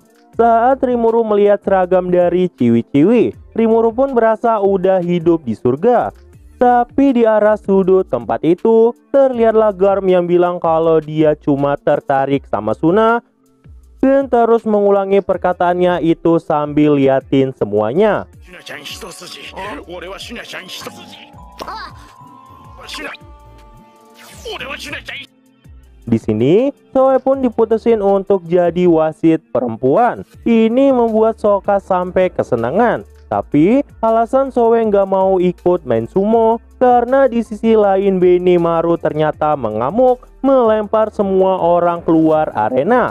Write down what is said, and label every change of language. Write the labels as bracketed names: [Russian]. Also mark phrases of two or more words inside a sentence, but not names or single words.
[Indonesian] Saat Rimuru melihat seragam dari Ciwi-Ciwi, Rimuru pun berasa udah hidup di surga. Tapi di arah sudut tempat itu, terlihatlah Garm yang bilang kalau dia cuma tertarik sama Suna dan terus mengulangi perkataannya itu sambil liatin semuanya. [Japanese] シュナちゃん一筋俺はシュナちゃん一筋シュナ俺はシュナちゃん [Indonesian] Di sini, Soe pun diputusin untuk jadi wasit perempuan. Ini membuat Sokka sampai kesenangan. Tapi alasan Soe nggak mau ikut main sumo karena di sisi lain Benimaru ternyata mengamuk melempar semua orang keluar arena.